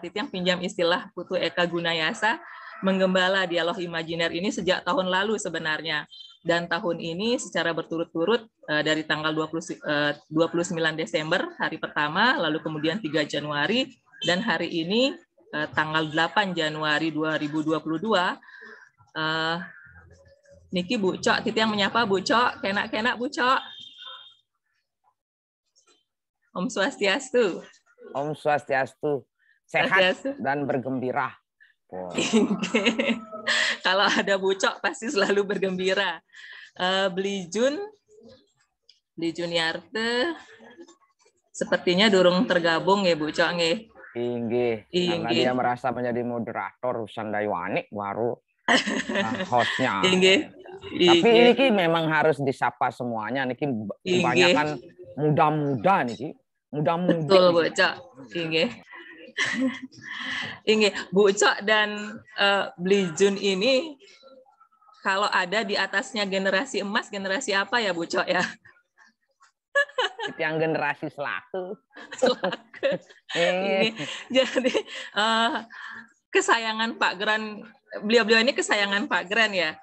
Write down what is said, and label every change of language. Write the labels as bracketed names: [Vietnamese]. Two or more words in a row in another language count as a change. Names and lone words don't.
[Indonesian] Titiang pinjam istilah Putu Eka Gunayasa, menggembala dialog imajiner ini sejak tahun lalu sebenarnya. Dan tahun ini secara berturut-turut dari tanggal 29 Desember hari pertama, lalu kemudian 3 Januari, dan hari ini tanggal 8 Januari 2022. Niki Bu Cok, Titiang menyapa Bu Cok, kenak-kenak Bu Cok. [Balinese] Om Swastiastu. Om Swastiastu. [Indonesian] Sehat dan bergembira. Oh. Kalau ada Bu Cok pasti selalu bergembira. Bli Juniarte sepertinya durung tergabung ya Bu Cok nggih. Inggih. Karena dia merasa menjadi moderator Sandaiwani baru hostnya. Inggih. Tapi ini memang harus disapa semuanya. Niki kebanyakan muda-muda niki. Muda-mudi. Betul Bu Cok. Inggih. Inggih, Bu Cok dan Bli Jun ini kalau ada di atasnya generasi emas, generasi apa ya Bu Cok ya? Yang generasi selaku. Ini jadi kesayangan Pak Gran, beliau-beliau ini kesayangan Pak Gran ya.